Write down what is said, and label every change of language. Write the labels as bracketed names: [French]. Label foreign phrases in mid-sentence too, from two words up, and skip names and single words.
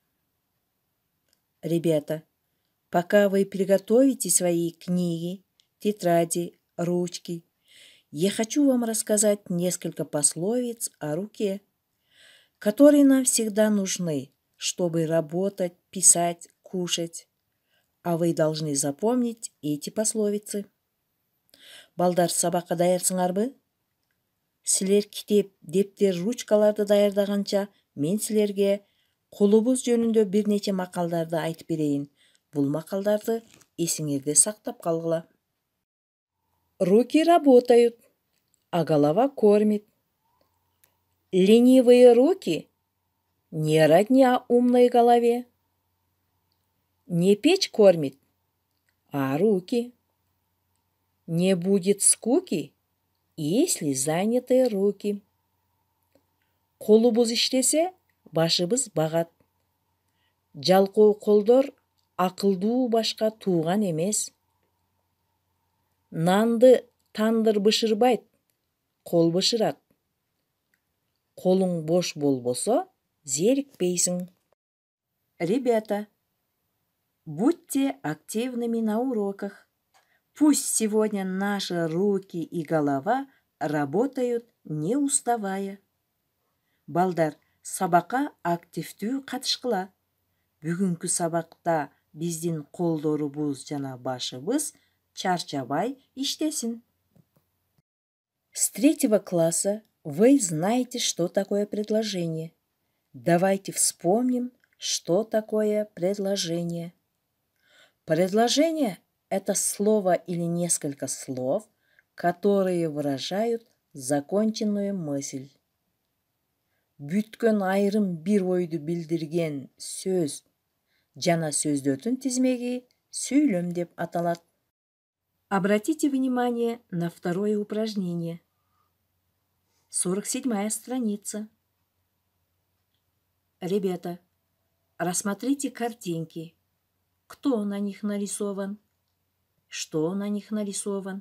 [Russian] Ребята, пока вы приготовите свои книги, тетради, ручки, я хочу вам рассказать несколько пословиц о руке, которые нам всегда нужны, чтобы работать, писать, кушать. А вы должны запомнить эти пословицы. [Kyrgyz] Балдар, сабаққа даярсыңарбы? Силер китеп, дептер, ручкаларды даярдаганча мен силерге колубуз жөнүндө бир нече макалдарды айтып берейин. Бул макалдарды эсиңерде сактап калгыла. [Russian] Руки работают, а голова кормит. Ленивые руки не родня умной голове. Не печь кормит, а руки. Не будет скуки, если заняты руки. [Kyrgyz] Колубуз иштесе, башыбыз багат. Жалкоо колдор акылдуу башка тууган эмес. Нанды тандыр бышырбайт, кол бышырат. Колуң бош болбосо, зерикпейсиң. [Russian] Ребята, будьте активными на уроках. Пусть сегодня наши руки и голова работают, не уставая. [Kyrgyz] Балдар, сабакка активдүү катышкыла. Бүгүнкү сабакта биздин колдорубуз жана башыбыз чарчабай иштесин. [Russian] С 3 класса вы знаете, что такое предложение. Давайте вспомним, что такое предложение. Предложение – это слово или несколько слов, которые выражают законченную мысль. [Kyrgyz] Бүткөн айрым бир ойду билдирген сөз жана сөздөрдүн тизмеги сүйлөм деп аталат. [Russian] Обратите внимание на второе упражнение. 47-я страница. Ребята, рассмотрите картинки. Кто на них нарисован? Что на них нарисован?